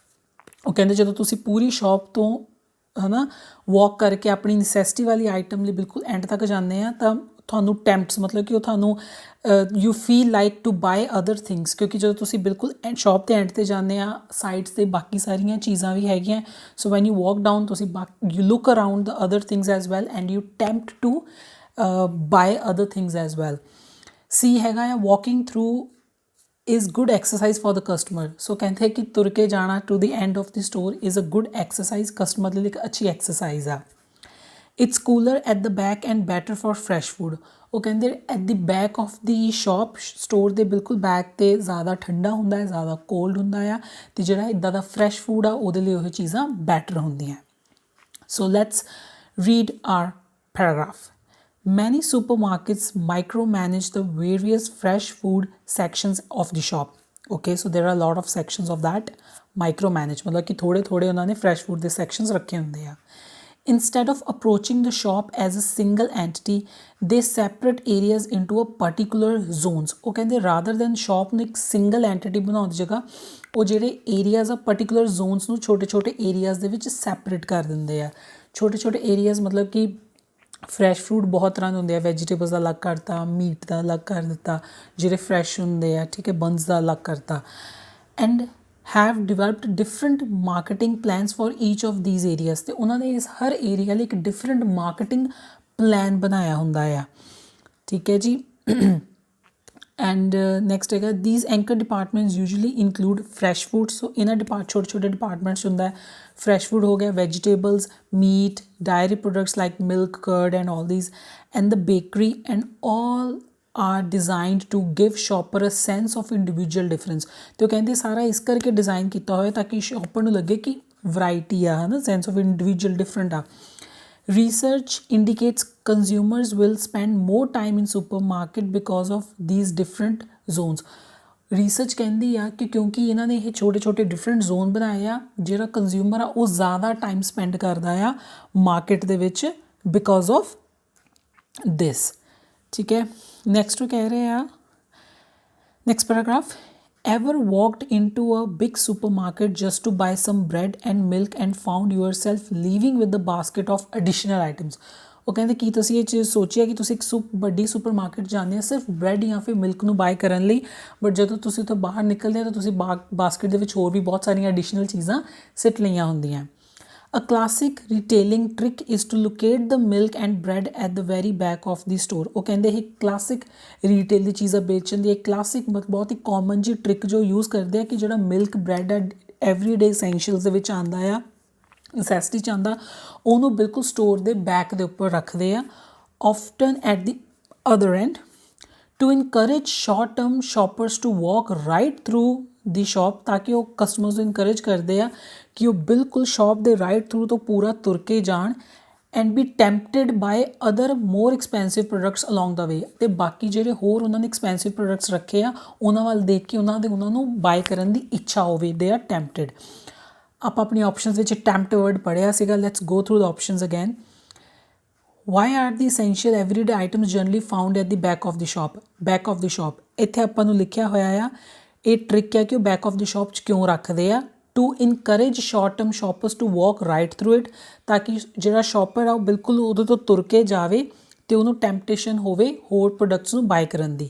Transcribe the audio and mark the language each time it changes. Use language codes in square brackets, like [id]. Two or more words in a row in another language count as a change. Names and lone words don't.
[pa] ਉਹ ਕਹਿੰਦੇ ਜਦੋਂ ਤੁਸੀਂ ਪੂਰੀ ਸ਼ਾਪ ਤੋਂ ਹੈ ਨਾ ਵਾਕ ਕਰਕੇ ਆਪਣੀ ਨੈਸੈਸਿਟੀ ਵਾਲੀ ਆਈਟਮ ਲਈ ਬਿਲਕੁਲ ਐਂਡ ਤੱਕ ਜਾਂਦੇ ਆ ਤਾਂ ਤੁਹਾਨੂੰ ਟੈਂਪਟਸ ਮਤਲਬ ਕਿ ਉਹ ਤੁਹਾਨੂੰ [en] you feel like to buy other things, [pa] ਕਿਉਂਕਿ ਜਦੋਂ ਤੁਸੀਂ ਬਿਲਕੁਲ ਸ਼ਾਪ 'ਤੇ ਐਂਡ 'ਤੇ ਜਾਂਦੇ ਆ ਸਾਈਡਸ 'ਤੇ ਬਾਕੀ ਸਾਰੀਆਂ ਚੀਜ਼ਾਂ ਵੀ ਹੈਗੀਆਂ। [en] so when you walk down ਤੁਸੀਂ you look around the other things as well and you tempt to buy other things as well. C [pa] ਹੈਗਾ ਆ [en] walking through is good exercise for the customer। So [pa] ਕਹਿੰਦੇ ਕਿ ਤੁਰ ਕੇ ਜਾਣਾ [en] to the end of the store is a good exercise, [pa] customer ਲਈ ਇੱਕ ਅੱਛੀ exercise ਆ। [en] It's cooler at the back and better for fresh food। [pa] ਉਹ ਕਹਿੰਦੇ [en] at the back of the shop [pa] store ਦੇ ਬਿਲਕੁਲ ਬੈਕ 'ਤੇ ਜ਼ਿਆਦਾ ਠੰਡਾ ਹੁੰਦਾ ਹੈ, ਜ਼ਿਆਦਾ ਕੋਲਡ ਹੁੰਦਾ ਆ, ਅਤੇ ਜਿਹੜਾ ਇੱਦਾਂ ਦਾ [en] fresh food [pa] ਆ ਉਹਦੇ ਲਈ ਉਹ ਚੀਜ਼ਾਂ ਬੈਟਰ ਹੁੰਦੀਆਂ। [en] So let's read our paragraph। Many supermarkets micromanage the various fresh food sections of the shop। Okay, so there are a lot of sections of that micromanage, [hi] मतलब कि थोड़े थोड़े उन्होंने [en] fresh food [pa] ਦੇ sections ਰੱਖੇ ਹੁੰਦੇ ਆ। [en] Instead of approaching the shop as a single entity, they separate areas into a particular zones. [pa] ਉਹ ਕਹਿੰਦੇ [en] rather than [pa] shop ਨੂੰ ਇੱਕ [en] single entity [pa] ਬਣਾਉਣ ਦੀ ਜਗ੍ਹਾ ਉਹ ਜਿਹੜੇ areas ਆ [en] particular zones [pa] ਨੂੰ ਛੋਟੇ ਛੋਟੇ areas ਦੇ ਵਿੱਚ separate ਕਰ ਦਿੰਦੇ ਆ। ਛੋਟੇ ਛੋਟੇ areas ਮਤਲਬ ਕਿ [en] fresh fruit [pa] ਬਹੁਤ ਤਰ੍ਹਾਂ ਦੇ ਹੁੰਦੇ ਆ, ਵੈਜੀਟੇਬਲਸ ਦਾ ਅਲੱਗ ਕਰਤਾ, ਮੀਟ ਦਾ ਅਲੱਗ ਕਰ ਦਿੱਤਾ, ਜਿਹੜੇ ਫਰੈਸ਼ ਹੁੰਦੇ ਆ, ਠੀਕ ਹੈ, ਬਨਸ ਦਾ ਅਲੱਗ ਕਰਤਾ। ਐਂਡ [en] have developed different marketing plans for each of these areas [pa] ਤੇ ਉਹਨਾਂ ਨੇ ਇਸ ਹਰ ਏਰੀਆ ਲਈ ਇੱਕ [en] different marketing plan [pa] ਬਣਾਇਆ ਹੁੰਦਾ ਆ, ਠੀਕ ਹੈ ਜੀ। [en] and next ਹੈਗਾ these anchor departments usually include fresh food। [pa] so ਇਹਨਾਂ ਛੋਟੇ ਛੋਟੇ departments ਹੁੰਦਾ ਹੈ, [en] fresh food [pa] ਹੋ ਗਿਆ, [en] vegetables, meat, dairy products like milk, curd and all these, and the bakery, and all are designed to give shopper a sense of individual difference। [pa] ਤੇ ਉਹ ਕਹਿੰਦੇ ਸਾਰਾ ਇਸ ਕਰਕੇ ਡਿਜ਼ਾਈਨ ਕੀਤਾ ਹੋਇਆ ਤਾਂ ਕਿ ਸ਼ੌਪਰ ਨੂੰ ਲੱਗੇ ਕਿ ਵੈਰਾਈਟੀ ਆ, ਹੈ ਨਾ, [en] sense of individual different [pa] ਆ। [en] Research indicates consumers will spend more time in supermarket because of these different zones। [pa] ਰਿਸਰਚ ਕਹਿੰਦੀ ਆ ਕਿ ਕਿਉਂਕਿ ਇਹਨਾਂ ਨੇ ਇਹ ਛੋਟੇ ਛੋਟੇ [en] different zone [pa] ਬਣਾਏ ਆ, ਜਿਹੜਾ ਕੰਜ਼ਿਊਮਰ ਆ ਉਹ ਜ਼ਿਆਦਾ [en] time spend [pa] ਕਰਦਾ ਆ ਮਾਰਕੀਟ ਦੇ ਵਿੱਚ [en] because of this, [pa] ਠੀਕ ਹੈ। ਨੈਕਸਟ ਕਹਿ ਰਹੇ ਆ [en] next paragraph, ever walked into a big supermarket just to buy some bread and milk and found yourself leaving with the basket of additional items। [pa] ਉਹ ਕਹਿੰਦੇ ਕੀ ਤੁਸੀਂ ਇਹ ਚੀਜ਼ ਸੋਚਿਆ ਕਿ ਤੁਸੀਂ ਇੱਕ ਵੱਡੀ ਸੁਪਰਮਾਰਕੀਟ ਜਾਂਦੇ ਆ ਸਿਰਫ ਬ੍ਰੈਡ ਜਾਂ ਫਿਰ ਮਿਲਕ ਨੂੰ ਬਾਏ ਕਰਨ ਲਈ, ਬਟ ਜਦੋਂ ਤੁਸੀਂ ਉੱਥੋਂ ਬਾਹਰ ਨਿਕਲਦੇ ਆ ਤਾਂ ਤੁਸੀਂ ਬਾਸਕਟ ਦੇ ਵਿੱਚ ਹੋਰ ਵੀ ਬਹੁਤ ਸਾਰੀਆਂ ਐਡੀਸ਼ਨਲ ਚੀਜ਼ਾਂ ਸਿੱਟ ਲਈਆਂ ਹੁੰਦੀਆਂ। [en] A classic retailing trick is to locate the milk and bread at the very back of the store। [pa] ਉਹ ਕਹਿੰਦੇ ਇਹ [en] classic retail [pa] ਦੀ ਚੀਜ਼ਾਂ ਵੇਚਣ ਦੀ ਇੱਕ ਕਲਾਸਿਕ ਬਹੁਤ ਹੀ ਕਾਮਨ ਜੀ ਟ੍ਰਿਕ ਜੋ ਯੂਜ਼ ਕਰਦੇ ਆ ਕਿ ਜਿਹੜਾ [en] milk bread [pa] ਆ [en] everyday essentials [pa] ਦੇ ਵਿੱਚ ਆਉਂਦਾ ਆ, ਨਸੈਸਿਟੀ 'ਚ ਆਉਂਦਾ, ਉਹਨੂੰ ਬਿਲਕੁਲ ਸਟੋਰ ਦੇ ਬੈਕ ਦੇ ਉੱਪਰ ਰੱਖਦੇ ਆ, [en] often at the other end, to encourage short term shoppers to walk right through the shop, [pa] ਤਾਂ ਕਿ ਉਹ ਕਸਟਮਰਸ ਨੂੰ ਇਨਕਰੇਜ ਕਰਦੇ ਆ ਕਿ ਉਹ ਬਿਲਕੁਲ ਸ਼ੌਪ ਦੇ ਰਾਈਟ ਥਰੂ ਤੋਂ ਪੂਰਾ ਤੁਰ ਕੇ ਜਾਣ [en] and be tempted by other more expensive products along the way. [pa] ਅਤੇ ਬਾਕੀ ਜਿਹੜੇ ਹੋਰ ਉਹਨਾਂ ਨੇ [en] expensive products [pa] ਰੱਖੇ ਆ ਉਹਨਾਂ ਵੱਲ ਦੇਖ ਕੇ ਉਹਨਾਂ ਨੂੰ ਬਾਏ ਕਰਨ ਦੀ ਇੱਛਾ ਹੋਵੇ, [en] they are tempted. [pa] ਆਪਾਂ ਆਪਣੀ ਆਪਸ਼ਨਸ ਵਿੱਚ [en] tempt word [pa] ਪੜ੍ਹਿਆ ਸੀਗਾ, [en] let's go through the options again. Why are the essential everyday items generally found at the back of the shop? Back of the shop, [pa] ਇੱਥੇ ਆਪਾਂ ਨੂੰ ਲਿਖਿਆ ਹੋਇਆ ਆ ਇਹ ਟ੍ਰਿਕ ਹੈ ਕਿ ਉਹ [en] back of the shop [pa] 'ਚ ਕਿਉਂ ਰੱਖਦੇ ਆ, [en] to encourage short term shoppers to walk right through it, [pa] ਤਾਂ ਕਿ ਜਿਹੜਾ ਸ਼ੋਪਰ ਆ ਉਹ ਬਿਲਕੁਲ ਉਹਦੇ ਤੋਂ ਤੁਰ ਕੇ ਜਾਵੇ ਅਤੇ ਉਹਨੂੰ ਟੈਂਪਟੇਸ਼ਨ ਹੋਵੇ ਹੋਰ ਪ੍ਰੋਡਕਟਸ ਨੂੰ ਬਾਏ ਕਰਨ ਦੀ।